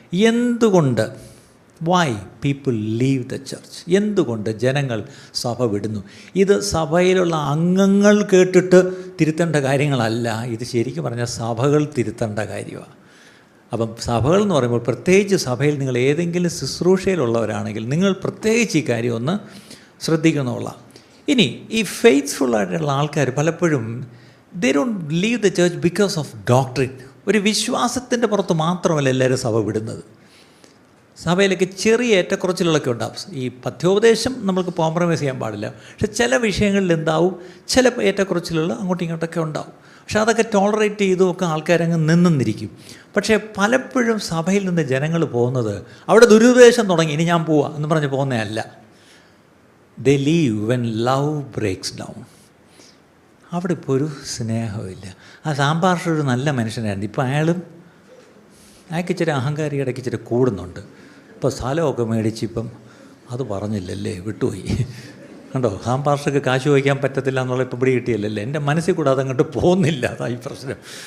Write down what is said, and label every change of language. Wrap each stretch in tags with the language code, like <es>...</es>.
<ml>എന്തുകൊണ്ട്</ml> <en>why people leave the church,</en> <ml>എന്തുകൊണ്ട് ജനങ്ങൾ സഭ വിടുന്നു? ഇത് സഭയിലുള്ള അംഗങ്ങൾ കേട്ടിട്ട് തിരുത്തേണ്ട കാര്യങ്ങളല്ല, ഇത് ശരിക്കും പറഞ്ഞാൽ സഭകൾ തിരുത്തേണ്ട കാര്യമാണ്. അപ്പം സഭകൾ എന്ന് പറയുമ്പോൾ, പ്രത്യേകിച്ച് സഭയിൽ നിങ്ങൾ ഏതെങ്കിലും ശുശ്രൂഷയിലുള്ളവരാണെങ്കിൽ നിങ്ങൾ പ്രത്യേകിച്ച് ഈ കാര്യം ഒന്ന് ശ്രദ്ധിക്കുന്നുള്ള. ഇനി ഈ ഫെയ്ത്ത്ഫുള്ളായിട്ടുള്ള ആൾക്കാർ പലപ്പോഴും</ml> <en>they don't leave the church because of doctrine.</en> <ml>ഒരു വിശ്വാസത്തിൻ്റെ പുറത്ത് മാത്രമല്ല എല്ലാവരും സഭ വിടുന്നത്. സഭയിലേക്ക് ചെറിയ ഏറ്റക്കുറച്ചിലുകളൊക്കെ ഉണ്ടാവും. ഈ പഥ്യോപദേശം നമ്മൾക്ക് കോംപ്രമൈസ് ചെയ്യാൻ പാടില്ല, പക്ഷെ ചില വിഷയങ്ങളിൽ എന്താവും, ചില ഏറ്റക്കുറച്ചിലുകൾ അങ്ങോട്ടും ഇങ്ങോട്ടൊക്കെ ഉണ്ടാവും. പക്ഷെ അതൊക്കെ ടോളറേറ്റ് ചെയ്തുമൊക്കെ ആൾക്കാരങ്ങ് നിന്നിരിക്കും. പക്ഷേ പലപ്പോഴും സഭയിൽ നിന്ന് ജനങ്ങൾ പോകുന്നത് അവിടെ ദുരുപദേശം തുടങ്ങി, ഇനി ഞാൻ പോവാ എന്ന് പറഞ്ഞ് പോകുന്നതല്ല.</ml> <en>they leave when love breaks down.</en> <ml>അവിടെ ഇപ്പോൾ ഒരു സ്നേഹമില്ല. ആ സാമ്പാർഷ ഒരു നല്ല മനുഷ്യനായിരുന്നു, ഇപ്പോൾ അയാൾക്ക് ഇച്ചിരി അഹങ്കാരി ഇടയ്ക്ക് ഇച്ചിരി കൂടുന്നുണ്ട്. ഇപ്പോൾ സ്ഥലമൊക്കെ മേടിച്ച് ഇപ്പം അത് പറഞ്ഞില്ലല്ലേ, വിട്ടുപോയി. കണ്ടോ, സാമ്പാർഷക്ക് കാശ് ചോദിക്കാൻ പറ്റത്തില്ല എന്നുള്ള ഇപ്പോൾ ഇവിടെ കിട്ടിയല്ലേ. എൻ്റെ മനസ്സിൽ കൂടെ അതങ്ങോട്ട് പോകുന്നില്ല, അതാ ഈ പ്രശ്നം.</ml>